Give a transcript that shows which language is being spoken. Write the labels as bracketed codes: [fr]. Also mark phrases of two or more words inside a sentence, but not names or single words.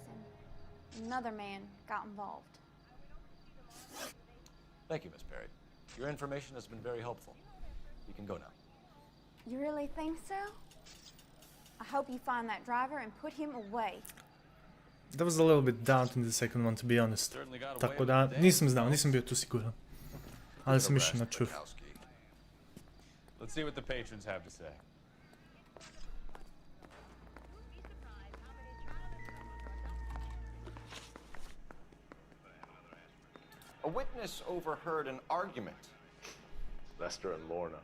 [en] Another man got involved. Thank you, Miss Perry. Your information has been very helpful. You can go now. You really think so? I hope you find that driver and put him away. That was a little bit doubting the second one, to be honest. [hr] Tako da, nisam znao, nisam bio tu siguran. Ali sam išao na čuf. [en] Let's see what the patrons have to say. A witness overheard an argument. Lester and Lorna.